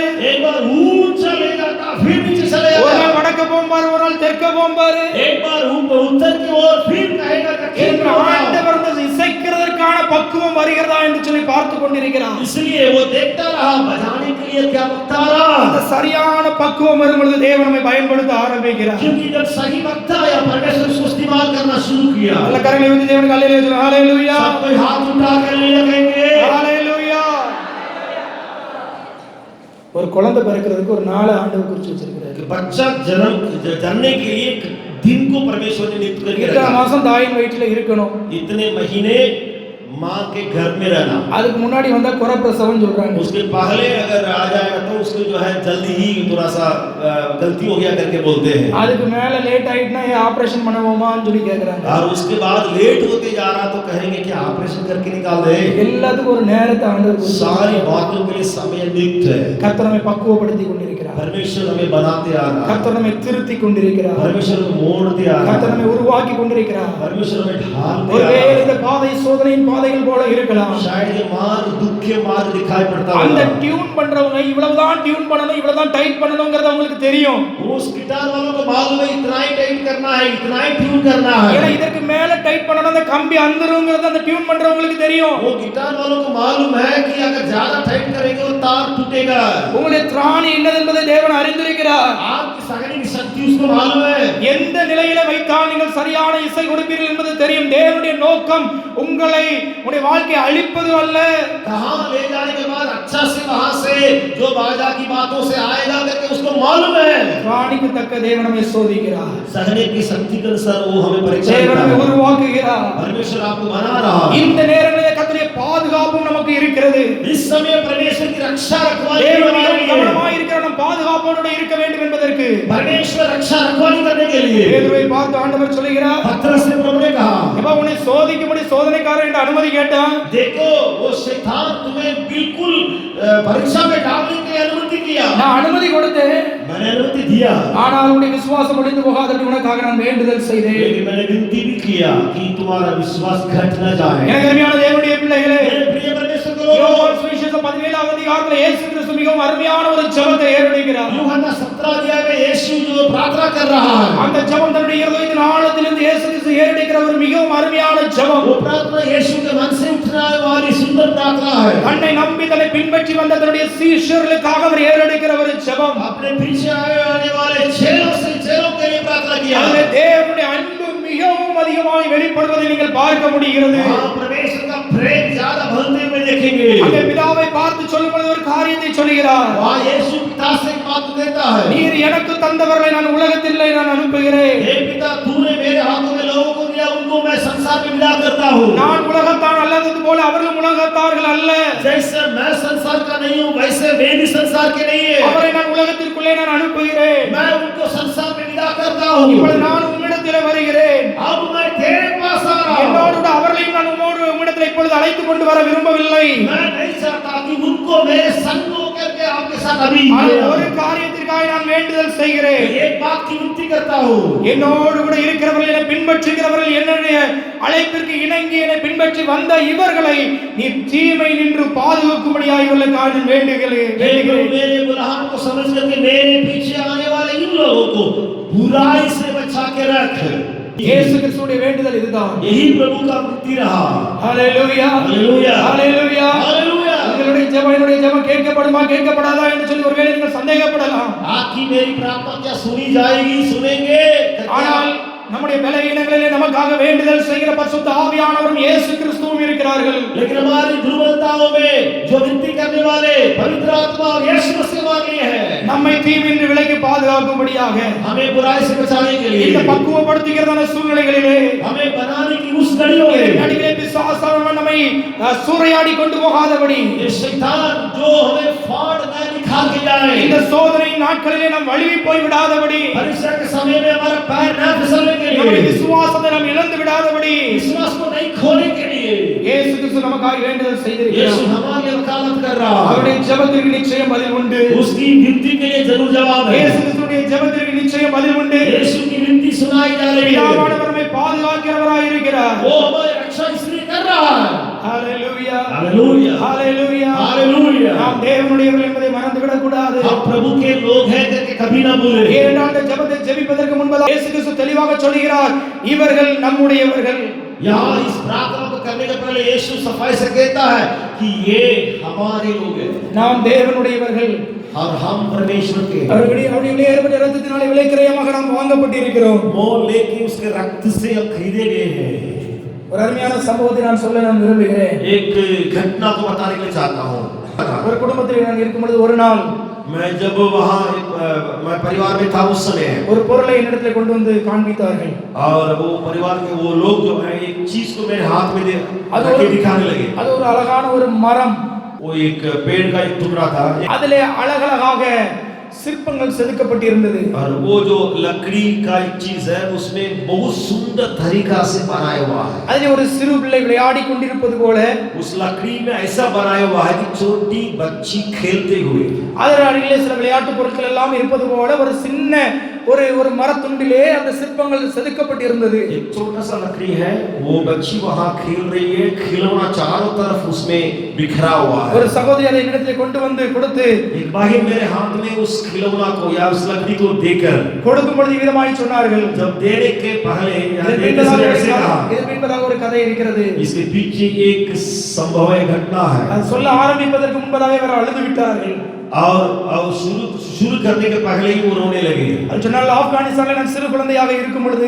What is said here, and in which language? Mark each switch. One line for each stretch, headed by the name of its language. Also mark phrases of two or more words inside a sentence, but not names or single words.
Hindi: एक बार ऊंचा ले जाता फिर नीचे चले
Tamil: ஒரு
Hindi: जाएगा।
Tamil: நாள் வடக்க போம்பாரு, ஒரு நாள் தெற்க போம்பாரு.
Hindi: एक बार उत्तर की ओर फिर कहेगा दक्षिण
Tamil: என்று
Hindi: की ओर।
Tamil: ஆண்டவர் இந்த இசைக்கிறதற்கான பக்குவம் வருகிறதா என்று சொல்லி பார்த்து கொண்டிருக்கிறார்.
Hindi: इसलिए वो देखता रहा बजाने के लिए क्या वक्त आ रहा।
Tamil: அந்த சரியான பக்குவம் வரும் பொழுது தேவன் நம்மை பயன்படுத்த ஆரம்பிக்கிறார்.
Hindi: क्योंकि जब सही वक्त आया परमेश्वर उसको इस्तेमाल करना शुरू किया।
Tamil: நல்ல கரங்களை ஊதி தேவனுக்கு அல்லேலூயா சொல்லுங்க. ஹalleluya,
Hindi: सब कोई हाथ उठा कर ले लगेंगे।
Tamil: ஹalleluya. ஒரு குழந்தை பிறக்கிறதுக்கு ஒரு நாள் ஆண்டவர் குறிச்சு வச்சிருக்கிறார்.
Hindi: बच्चा जन्मने के लिए एक दिन को परमेश्वर ने नियुक्त करके
Tamil: இத்தனை
Hindi: रखा।
Tamil: மாசம் தாயின் வயிற்றில இருக்கணும்,
Hindi: इतने महीने माँ के घर में रहना।
Tamil: அதுக்கு முன்னாடி வந்தா குறப்பிரசவம் சொல்றாங்க.
Hindi: उसके पहले अगर आ जाएगा तो उसको जो है जल्दी ही थोड़ा सा गलती हो गया करके बोलते हैं।
Tamil: அதுக்கு மேல லேட் ஆயிட்டுனா ஆபரேஷன் பண்ணுவோமான்னு சொல்லி கேக்குறாங்க.
Hindi: और उसके बाद लेट होते जा रहा तो कहेंगे कि ऑपरेशन करके निकाल दे।
Tamil: எல்லாத்துக்கும் ஒரு நேரத்தை ஆண்டவர் கொடுத்தார்.
Hindi: सारी बातों के लिए समय नियुक्त है।
Tamil: கர்த்தர் நம்மை பக்குவப்படுத்தி கொண்டிருக்கிறார்.
Hindi: परमेश्वर हमें बनाते आ रहा है,
Tamil: கர்த்தர் நம்மை திருத்தி கொண்டிருக்கிறார்,
Hindi: परमेश्वर हमें मोड़ते आ रहा
Tamil: கர்த்தர்
Hindi: है,
Tamil: நம்மை உருவாக்கி கொண்டிருக்கிறார்.
Hindi: परमेश्वर हमें ढालते आ
Tamil: ஒருவேளை
Hindi: रहा है।
Tamil: இந்த பாதை சோதனையின் பாதைகள் போல இருக்கலாம்.
Hindi: शायद ये मार्ग दुख के मार्ग दिखाई पड़ता
Tamil: அந்த
Hindi: होगा।
Tamil: டியூன் பண்றவங்க இவ்வளவுதான் டியூன் பண்ணணும், இவ்வளவுதான் டைட் பண்ணணும்ங்கறது உங்களுக்கு தெரியும்.
Hindi: उस गिटार वालों को मालूम है इतना ही टाइट करना है, इतना ही ट्यून करना
Tamil: ஏன்னா
Hindi: है।
Tamil: இதற்கு மேல டைட் பண்ணனும், அந்த கம்பி அந்துரும்ங்கறது அந்த டியூன் பண்றவங்களுக்கு தெரியும்.
Hindi: वो गिटार वालों को मालूम है कि अगर ज्यादा टाइट करेंगे वो तार टूटेगा।
Tamil: உங்களுடைய திராணி என்னது என்பதை தேவன் அறிந்திருக்கிறார்.
Hindi: आपकी सगने की शक्ति उसको मालूम है।
Tamil: எந்த நிலையில வைத்தால் நீங்கள் சரியான இசை கொடுப்பீர்கள் என்பது தெரியும். தேவனுடைய நோக்கம் உங்களை உங்களுடைய வாழ்க்கையை அழிப்பது அல்ல.
Hindi: कहां ले जाने के बाद अच्छा से वहां से जो बाजा की बातों से आएगा करके उसको मालूम है।
Tamil: திராணிக்கு தக்க தேவன் நம்மை சோதிக்கிறார்.
Hindi: सहने की शक्ति के अनुसार वो हमें परीक्षा
Tamil: தேவன்
Hindi: देता
Tamil: நம்மை
Hindi: है।
Tamil: உருவாக்குகிறார்.
Hindi: परमेश्वर आपको बना रहा है।
Tamil: இந்த நேரங்களிலே கர்த்தருடைய பாதுகாப்பும் நமக்கு இருக்கிறது.
Hindi: इस समय परमेश्वर की रक्षा रखवाली
Tamil: தேவன்
Hindi: करने के लिए,
Tamil: கவனமாய் இருக்கிற நம் பாதுகாப்போடு இருக்க வேண்டும் என்பதற்கு
Hindi: परमेश्वर रक्षा रखवाली करने के लिए
Tamil: பேதுருவை பார்த்து ஆண்டவர் சொல்கிறார்,
Hindi: पतरस ने प्रभु ने कहा,
Tamil: எப்பா உன்னை சோதிக்கும்படி சோதனைக்காரன் என்று அனுமதி கேட்டான்.
Hindi: देखो वो शैतान तुम्हें बिल्कुल परीक्षा में डालने के लिए अनुमति किया,
Tamil: நான் அனுமதி கொடுத்தேன்,
Hindi: मैंने अनुमति दिया,
Tamil: ஆனால் உன்னுடைய விசுவாசம் ஒழிந்து போகாதபடி உனக்காக நான் வேண்டுதல் செய்தேன்.
Hindi: लेकिन मैंने विनती भी किया कि तुम्हारा विश्वास घट न जाए।
Tamil: எனக்கு அருமையான தேவனுடைய பிள்ளைகளே,
Hindi: मेरे प्रिय परमेश्वर के लोगों,
Tamil: யோவான் சுவிசேஷம் 17ஆம் அதிகாரத்தில் இயேசு கிறிஸ்து மிகவும் அருமையான ஒரு ஜெபத்தை ஏறெடுக்கிறார்.
Hindi: यूहन्ना 17 अध्याय में यीशु जो प्रार्थना कर रहा है,
Tamil: அந்த ஜெபம் தன்னுடைய இருதயத்தின் ஆழத்திலிருந்து இயேசு கிறிஸ்து ஏறெடுக்கிற ஒரு மிகவும் அருமையான ஜெபம்.
Hindi: वो प्रार्थना यीशु के मन से उठने वाली सुंदर प्रार्थना है।
Tamil: தன்னை நம்பி தன்னை பின்பற்றி வந்த தன்னுடைய சீஷர்களுக்காக அவர் ஏறெடுக்கிற ஒரு ஜெபம்.
Hindi: अपने पीछे आने वाले चेलों के लिए प्रार्थना किया।
Tamil: அதிலே தேவனுடைய அன்பு மிகவும் அதிகமாய் வெளிப்படுவதை நீங்கள் பார்க்க முடிகிறது.
Hindi: वहाँ परमेश्वर का प्रेम ज्यादा बढ़ते हुए देखेंगे।
Tamil: அங்கே பிதாவை பார்த்து சொல்லும்போது ஒரு காரியத்தை சொல்கிறார்,
Hindi: वहाँ यीशु पिता से एक बात देता है,
Tamil: நீர் எனக்கு தந்தவர்களை நான் உலகத்திலே நான் அனுப்புகிறேன்.
Hindi: हे पिता तूने मेरे हाथों में लोगों को दिया, उनको मैं संसार में विदा करता हूँ।
Tamil: நான் உலகத்தான் அல்லது போல அவர்களும் உலகத்தார்கள் அல்ல.
Hindi: जैसे मैं संसार का नहीं हूँ वैसे वे भी संसार के नहीं है।
Tamil: அவரை நான் உலகத்திற்குள்ளே நான் அனுப்புகிறேன்.
Hindi: मैं उनको संसार में विदा करता हूँ।
Tamil: இப்பொழுது நான் உம்மிடத்திலே வருகிறேன்.
Hindi: अब मैं तेरे पास आ रहा हूँ।
Tamil: என்னோடு கூட அவர்களையும் நான் உம்மிடத்திலே இப்பொழுது அழைத்துக் கொண்டு வர விரும்பவில்லை.
Hindi: मैं नहीं चाहता कि उनको मेरे संग होकर के आपके साथ अभी
Tamil: ஆனால் ஒரு காரியத்திற்காக நான் வேண்டுதல் செய்கிறேன்.
Hindi: एक बात की विनती करता हूँ,
Tamil: என்னோடு கூட இருக்கிறவர்கள், என்னை பின்பற்றுகிறவர்கள், என்னுடைய அழைப்பிற்கு இணங்கி என்னை பின்பற்றி வந்த இவர்களை நீ தீமை நின்று பாதுகாக்கும்படியாக இவர்களுக்காக நான் வேண்டுகிறேன்.
Hindi: मेरे बुलाहट को समझ करके मेरे पीछे आने वाले इन लोगों को बुराई से बचा के रख।
Tamil: இயேசு கிறிஸ்துவின் வேண்டுதல் இதுதான்.
Hindi: यही प्रभु का विनती रहा।
Tamil: ஹalleluya, ஹalleluya, ஹalleluya,
Hindi: हालेलुया।
Tamil: உங்களுடைய ஜெபம் என்னுடைய ஜெபம் கேட்கப்படுமா கேட்கப்படாதா என்று சொல்லி ஒருவேளை நீங்கள் சந்தேகப்படலாம்.
Hindi: आपकी मेरी प्रार्थना क्या सुनी जाएगी, सुनेंगे?
Tamil: ஆனால் நம்முடைய பலவீனங்களிலே நமக்காக வேண்டுதல் செய்கிற பரிசுத்த ஆவியானவரும் இயேசு கிறிஸ்துவும் இருக்கிறார்கள்.
Hindi: लेकिन हमारी दुर्बलताओं में जो विनती करने वाले पवित्र आत्मा और यीशु मसीह हमारे लिए है।
Tamil: நம்மை தீமையின்றி விலக்கி பாதுகாக்கும்படியாக
Hindi: हमें बुराई से बचाने के लिए,
Tamil: இந்த பக்குவப்படுத்துகிறதான சூழ்நிலைகளிலே
Hindi: हमें बनाने की उस घड़ियों में
Tamil: நடுவிலே பிசாசானவன் நம்மை சூறையாடி கொண்டு போகாதபடி,
Hindi: ये शैतान जो हमें फाड़ न निकाल के जाए,
Tamil: இந்த சோதனை நாட்களிலே நாம் வழுவி போய் விடாதபடி,
Hindi: परीक्षा के समय में हमारा पैर न फिसलने के
Tamil: நம்முடைய
Hindi: लिए,
Tamil: விசுவாசத்தை நாம் இழந்து விடாதபடி
Hindi: विश्वास को नहीं खोने के लिए
Tamil: இயேசு கிறிஸ்து நமக்காக வேண்டுதல்
Hindi: यीशु
Tamil: செய்திருக்கிறார்.
Hindi: हमारे लिए वकालत कर रहा है।
Tamil: அவருடைய ஜெபத்திற்கு நிச்சயம் பதில் உண்டு.
Hindi: उसकी विनती के लिए जरूर जवाब है।
Tamil: இயேசு கிறிஸ்துவின் ஜெபத்திற்கு நிச்சயம் பதில் உண்டு.
Hindi: यीशु की विनती सुनाई जा रही है।
Tamil: பிதாவானவர் நம்மை பாதுகாக்கிறவராய் இருக்கிறார்.
Hindi: वो हमारी रक्षा इसलिए कर रहा है।
Tamil: ஹalleluya,
Hindi: हालेलुया,
Tamil: ஹalleluya,
Hindi: हालेलुया।
Tamil: நாம் தேவனுடையவர்கள் என்பதை மறந்து விடக் கூடாது.
Hindi: हम प्रभु के लोग हैं करके कभी ना भूले।
Tamil: ஏனென்றால் இந்த ஜெபத்தை ஜெபிப்பதற்கு முன்பதாக இயேசு கிறிஸ்து தெளிவாக சொல்கிறார், இவர்கள் நம்முடையவர்கள்.
Hindi: यहाँ इस प्रार्थना को करने के पहले यीशु सफाई से कहता है कि ये हमारे लोग हैं
Tamil: நாம் தேவனுடையவர்கள்.
Hindi: और हम परमेश्वर के।
Tamil: அவருடைய ஏற்பட்ட இரத்தத்தினாலே விலைக்கிரயமாக நாம் வாங்கப்பட்டிருக்கிறோம்.
Hindi: मोल लेके उसके रक्त से हम खरीदे गए हैं।
Tamil: ஒரு அருமையான சம்பவத்தை நான் சொல்ல நான் விரும்புகிறேன்.
Hindi: एक घटना को बताने के लिए चाहता हूँ।
Tamil: ஒரு குடும்பத்தில் நான் இருக்கும் பொழுது ஒரு நாள்
Hindi: मैं जब वहाँ मैं परिवार में था उस समय,
Tamil: ஒரு பொருளை என்னிடத்தில் கொண்டு வந்து காண்பித்தார்கள்.
Hindi: और वो परिवार के वो लोग जो है एक चीज को मेरे हाथ में दिखाने लगे।
Tamil: அது ஒரு அழகான ஒரு மரம்.
Hindi: वो एक पेड़ का एक टुकड़ा था।
Tamil: அதிலே அழகழகாக சிற்பங்கள் செதுக்கப்பட்டிருந்தது.
Hindi: और वो जो लकड़ी का एक चीज है उसमें बहुत सुंदर तरीका से बनाया हुआ है.
Tamil: அதில் ஒரு சிறு பிள்ளை விளையாடி கொண்டிருப்பது போல
Hindi: उस लकड़ी में ऐसा बनाया हुआ है कि छोटी बच्ची खेलते हुए
Tamil: அதன் அருகிலே சில விளையாட்டு பொருட்கள் எல்லாம் இருப்பது போல ஒரு சின்ன ஒரு மரத்துண்டிலே அந்த சிற்பங்கள் செதுக்கப்பட்டிருந்தது.
Hindi: एक छोटा सा लकड़ी है, वो बच्ची वहां खेल रही है, खिलौना चारों तरफ उसमें बिखरा हुआ है.
Tamil: ஒரு சகோதரி அதை என்னிடத்திலே கொண்டு வந்து கொடுத்து
Hindi: एक बार मेरे हाथ में उस खिलौना को या उस लकड़ी को देकर
Tamil: கொடுக்கும் பொழுது விதமாய் சொன்னார்கள்.
Hindi: जब देने के पहले या देने से ऐसे कहा,
Tamil: இதற்கு பின்பதாக ஒரு கதை இருக்கிறது.
Hindi: इसके पीछे एक संभव घटना है.
Tamil: அது சொல்ல ஆரம்பிப்பதற்கு முன்பதாக அவர் அழுது விட்டார்கள்.
Hindi: और शुरू करने के पहले ही वो रोने लगे.
Tamil: அது சொன்னால் ஆப்கானிஸ்தானில் நான் சிறு குழந்தையாக இருக்கும் பொழுது